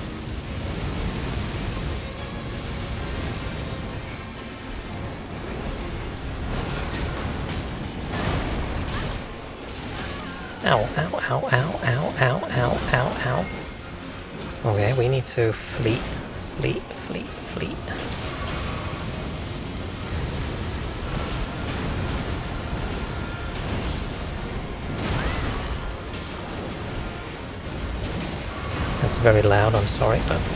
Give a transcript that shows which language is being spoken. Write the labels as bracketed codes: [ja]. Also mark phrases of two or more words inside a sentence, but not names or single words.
[en] Ow, ow, ow, ow, ow, ow, ow, ow, ow. Okay, we need to flee. That's very loud, I'm sorry, but...